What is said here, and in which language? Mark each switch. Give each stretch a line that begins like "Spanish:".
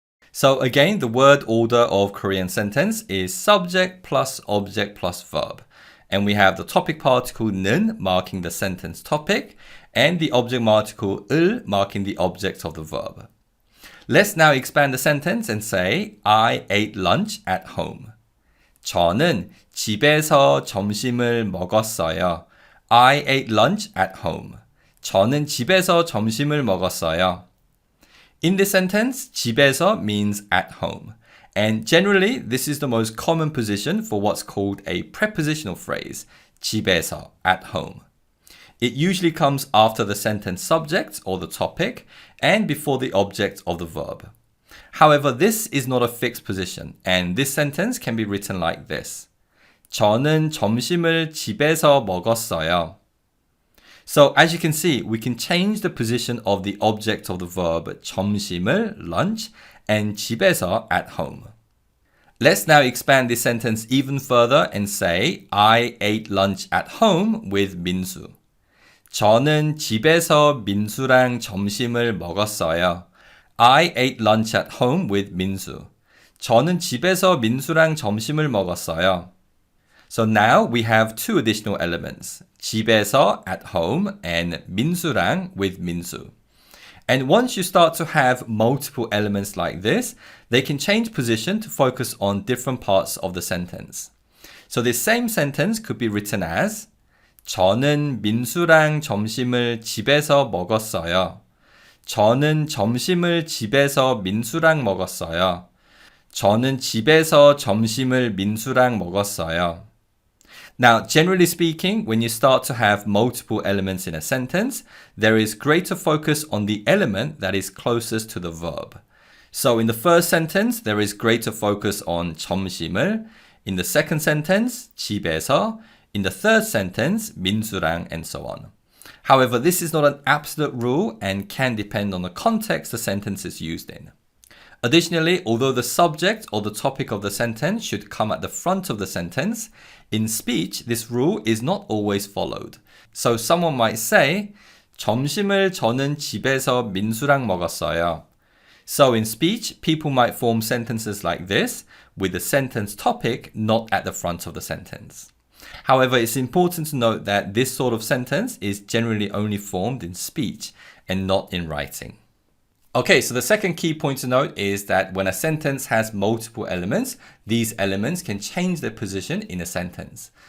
English: So again, the word order of Korean sentence is subject plus object plus verb. And we have the topic particle 는 marking the sentence topic and the object particle 을 marking the object of the verb. Let's now expand the sentence and say, I ate lunch at home.
Korean: 저는 집에서 점심을 먹었어요.
English: I ate lunch at home.
Korean: 저는 집에서 점심을 먹었어요.
English: In this sentence, 집에서 means at home. And generally, this is the most common position for what's called a prepositional phrase, 집에서, at home. It usually comes after the sentence subject or the topic and before the object of the verb. However, this is not a fixed position, and this sentence can be written like this.
Korean: 저는 점심을 집에서 먹었어요.
English: So as you can see, we can change the position of the object of the verb 점심을, lunch, and 집에서, at home. Let's now expand this sentence even further and say, I ate lunch at home with 민수.
Korean: 저는 집에서 민수랑 점심을 먹었어요.
English: I ate lunch at home with 민수.
Korean: 저는 집에서 민수랑 점심을 먹었어요.
English: So now we have two additional elements, 집에서, at home, and 민수랑, with 민수. And once you start to have multiple elements like this, they can change position to focus on different parts of the sentence. So this same sentence could be written as
Korean: 저는 민수랑 점심을 집에서 먹었어요. 저는 점심을 집에서 민수랑 먹었어요. 저는 집에서 점심을 민수랑 먹었어요.
English: Now, generally speaking, when you start to have multiple elements in a sentence, there is greater focus on the element that is closest to the verb. So in the first sentence, there is greater focus on 점심을. In the second sentence, 집에서. In the third sentence, 민수랑, and so on. However, this is not an absolute rule and can depend on the context the sentence is used in. Additionally, although the subject or the topic of the sentence should come at the front of the sentence, in speech, this rule is not always followed. So someone might say,
Korean: 점심을 저는 집에서 민수랑 먹었어요.
English: So in speech, people might form sentences like this, with the sentence topic not at the front of the sentence. However, it's important to note that this sort of sentence is generally only formed in speech and not in writing. Okay, so the second key point to note is that when a sentence has multiple elements, these elements can change their position in a sentence.